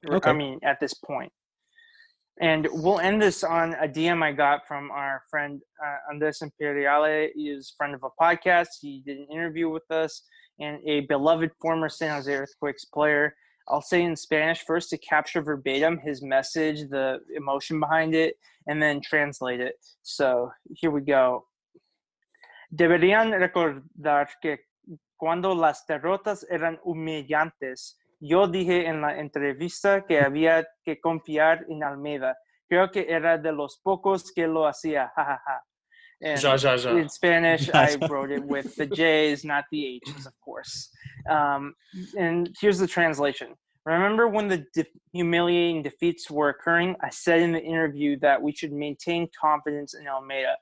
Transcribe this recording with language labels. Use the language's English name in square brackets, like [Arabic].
[English] Okay. I mean, at this point. And we'll end this on a DM I got from our friend Andres Imperiale. He is a friend of a podcast. He did an interview with us, and a beloved former San Jose Earthquakes player. I'll say in Spanish first to capture verbatim his message, the emotion behind it, and then translate it. So here we go. [Spanish] Deberían recordar que cuando las derrotas eran humillantes, yo dije en la entrevista que había que confiar en Almeida. Creo que era de los pocos que lo hacía. Ja, ja, ja. [English] And in Spanish, I wrote it with the J's, not the H's, of course. And here's the translation. Remember when the humiliating defeats were occurring? I said in the interview that we should maintain confidence in Almeida.